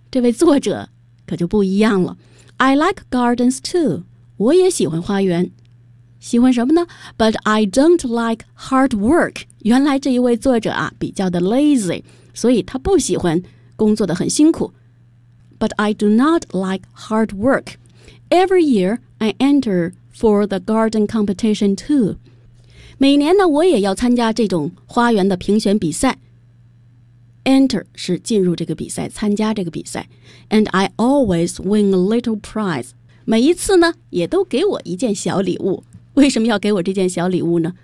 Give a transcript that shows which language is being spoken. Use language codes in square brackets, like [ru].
[zh] 这位作者可就不一样了。 [en] I like gardens too. [zh] 我也喜欢花园。喜欢什么呢？ [en] But I don't like hard work. [zh] 原来这一位作者啊，比较的 lazy， 所以他不喜欢工作的很辛苦。 [en] But I do not like hard work. Every year, I enter for the garden competition too. [zh] 每年呢，我也要参加这种花园的评选比赛。 Enter 是进入这个比赛，参加这个比赛。 [en] And I always win a little prize. [zh] 每一次呢，也都给我一件小礼物。为什么要给我这件小礼物呢？